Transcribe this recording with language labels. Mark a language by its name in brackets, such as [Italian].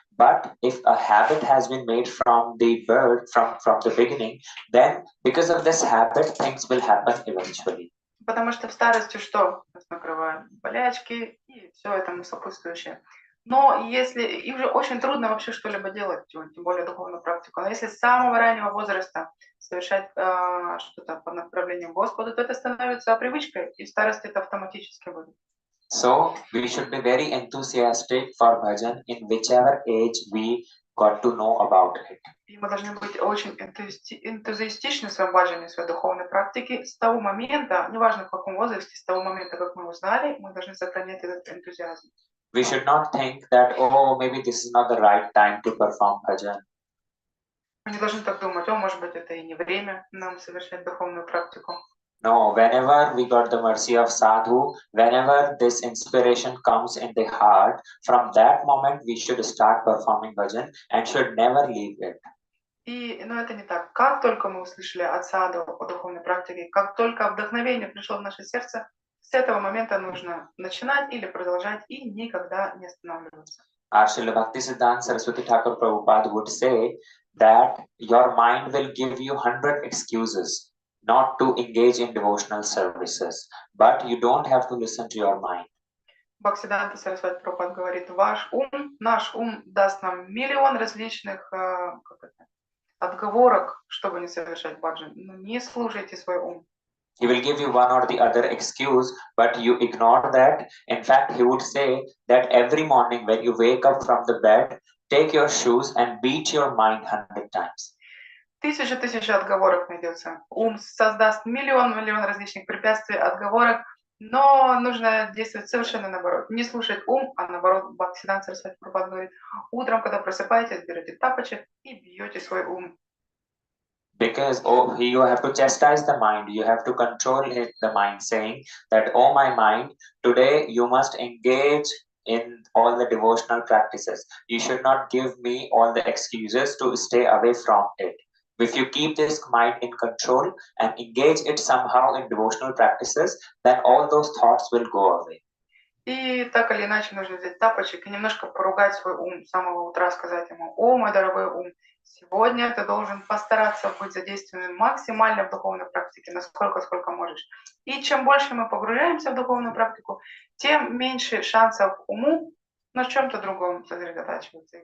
[English] But if a habit has been made from the birth, from the beginning, then because of this habit, things will happen eventually. [Russian] Потому что в старости что? Нас накрывают болячки и все этому сопутствующее. Но если и уже очень трудно вообще что-либо делать, тем более духовную практику. Но если с самого раннего возраста совершать что-то по направлению к Господу, то это становится привычкой, и в старости это автоматически будет. [English] So we should be very enthusiastic for bhajan in whichever age we got to know about it. [Russian] И мы должны быть очень энтузиастичны в своем баджане, в своей духовной практике. С того момента, неважно в каком возрасте, с того момента, как мы узнали, мы должны сохранять этот энтузиазм. [English] We should not think that, oh, maybe this is not the right time to perform bhajan. [Russian] Мы не должны так думать, о, может быть, это и не время нам совершать духовную практику. [English] No, whenever we got the mercy of sadhu, whenever this inspiration comes in the heart, from that moment we should start performing bhajan and should never leave it. [Russian] Но это не так. Как только мы услышали от саду о духовной практике, как только вдохновение пришло в наше сердце, с этого момента нужно начинать или продолжать и никогда не останавливаться. [English] Our Srila Bhaktisiddhanta Saraswati Thakur Prabhupada would say that your mind will give you 100 excuses not to engage in devotional services, but you don't have to listen to your mind. [Russian] Бхактисиддханта Сарасвати Прабхупад говорит, наш ум даст нам миллион различных отговорок, чтобы не совершать баджан. Но не слушайте свой ум. [English] He will give you one or the other excuse, but you ignore that. In fact, he would say that every morning when you wake up from the bed, take your shoes and beat your mind 100 times. [Russian] Тысяча отговорок найдется. Ум создаст миллион различных препятствий, отговорок, но нужно действовать совершенно наоборот. Не слушать ум, а наоборот, Бхактисиддханта Сарасвати Прабхупад говорит, утром, когда просыпаетесь, берете тапочек и бьете свой ум. [English] Because you have to chastise the mind, you have to control the mind, saying that, oh my mind, today you must engage in all the devotional practices. You should not give me all the excuses to stay away from it. If you keep this mind in control and engage it somehow in devotional practices, then all those thoughts will go away. [Russian] И так или иначе нужно взять тапочек и немножко поругать свой ум с самого утра, сказать ему, о, мой дорогой ум, сегодня ты должен постараться быть задействованным максимально в духовной практике, сколько можешь. И чем больше мы погружаемся в духовную практику, тем меньше шансов уму на чем-то другом сосредотачиваться.